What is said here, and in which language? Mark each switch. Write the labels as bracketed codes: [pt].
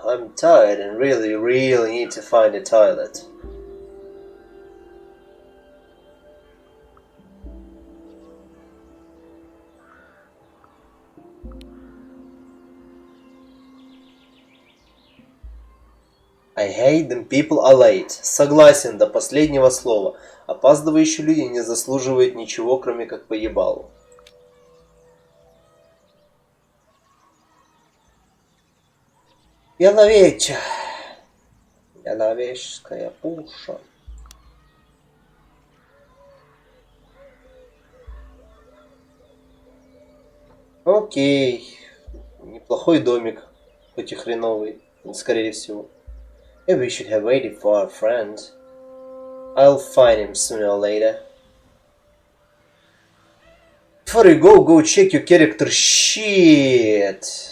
[en] I'm tired and really need to find a toilet. I hate them people are late. [ru] Согласен до последнего слова. Опаздывающие люди не заслуживают ничего, кроме как поебалу. Яловечская пуша. Окей. Неплохой домик. Хоть и хреновый, скорее всего. [en] Maybe we should have waited for our friend. I'll find him sooner or later. Before you go check your character sheet.